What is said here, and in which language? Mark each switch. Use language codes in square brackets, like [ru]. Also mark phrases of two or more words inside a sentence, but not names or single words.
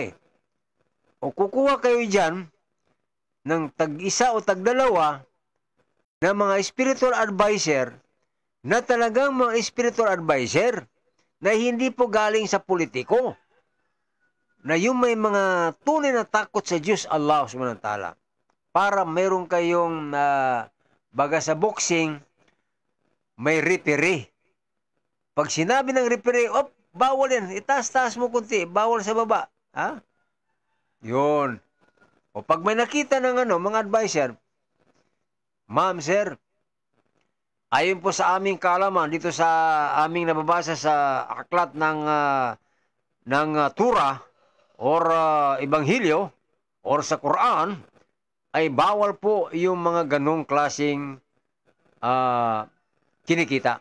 [tl] O kukuha kayo dyan ng tag-isa o tag-dalawa na mga [en] spiritual advisor [tl] na talagang mga [en] spiritual advisor [tl] na hindi po galing sa politiko. Na yung may mga tunay na takot sa Diyos Allah [ar] سبحانه وتعالى. [tl] Para meron kayong baga sa boxing, may referee. Pag sinabi ng referee, bawal yan, itaas-taas mo kunti, bawal sa baba. Ha? Yun. O pag may nakita ng mga advisor, ma'am, sir, ayon po sa aming kaalaman, dito sa aming nababasa sa aklat ng Tura or Ebanghelyo or sa Quran, ay bawal po yung mga ganong klaseng kinikita.